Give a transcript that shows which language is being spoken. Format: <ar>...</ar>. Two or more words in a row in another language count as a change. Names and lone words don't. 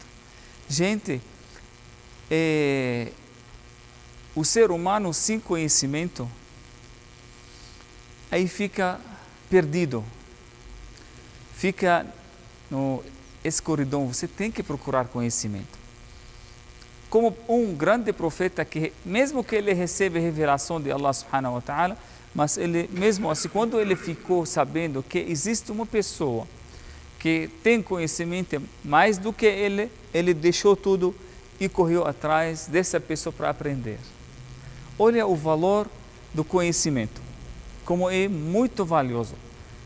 <pt>Gente, o ser humano sem conhecimento aí fica perdido, fica no escuridão. Você tem que procurar conhecimento. Como um grande profeta que, mesmo que ele recebe revelação de</pt> <ar>الله سبحانه وتعالى,</ar> <pt>mas ele, mesmo assim, quando ele ficou sabendo que existe uma pessoa que tem conhecimento mais do que ele deixou tudo e correu atrás dessa pessoa para aprender. Olha o valor do conhecimento, como é muito valioso.</pt>